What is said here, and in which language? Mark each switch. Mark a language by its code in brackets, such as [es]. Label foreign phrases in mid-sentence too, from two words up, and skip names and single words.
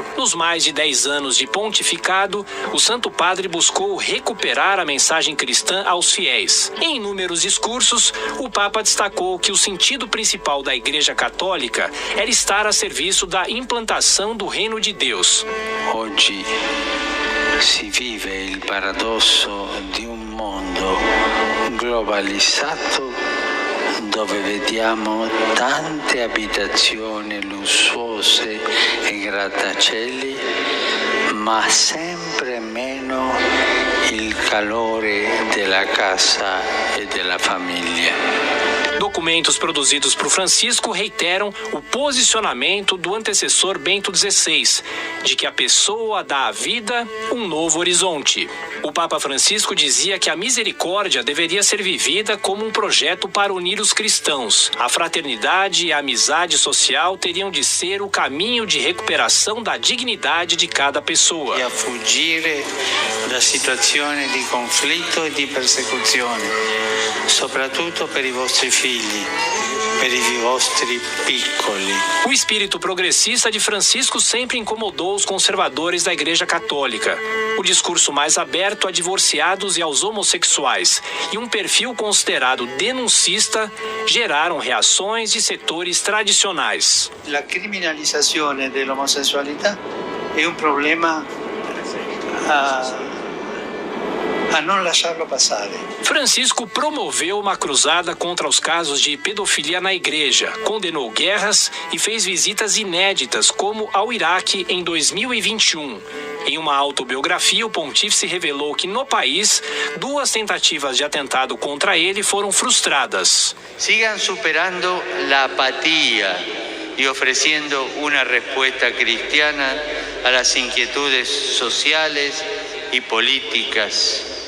[pt] Nos mais de 10 anos de pontificado, o Santo Padre buscou recuperar a mensagem cristã aos fiéis. Em inúmeros discursos, o Papa destacou que o sentido principal da Igreja Católica era estar a serviço da implantação do Reino de Deus. [it] Oggi si vive il paradosso di un mondo globalizzato dove vediamo tante abitazioni lussuose e grattacieli, ma sempre meno il calore della casa e della famiglia. [pt] Documentos produzidos por Francisco reiteram o posicionamento do antecessor Bento XVI, de que a pessoa dá à vida um novo horizonte. O Papa Francisco dizia que a misericórdia deveria ser vivida como um projeto para unir os cristãos. A fraternidade e a amizade social teriam de ser o caminho de recuperação da dignidade de cada pessoa. [it] E a fuggire da situazioni di conflitto e di persecuzione, soprattutto per i vostri figli, per i vostri piccoli. [pt] O espírito progressista de Francisco sempre incomodou os conservadores da Igreja Católica. O discurso mais aberto a divorciados e aos homossexuais e um perfil considerado denuncista geraram reações de setores tradicionais. [it] La criminalizzazione dell'omosessualità è un problema a non lasciarlo passare. [pt] Francisco promoveu uma cruzada contra os casos de pedofilia na igreja, condenou guerras e fez visitas inéditas, como ao Iraque em 2021. Em uma autobiografia, o pontífice revelou que no país, 2 tentativas de atentado contra ele foram frustradas. [es] Sigan superando la apatía y ofreciendo una respuesta cristiana a las inquietudes sociales y políticas.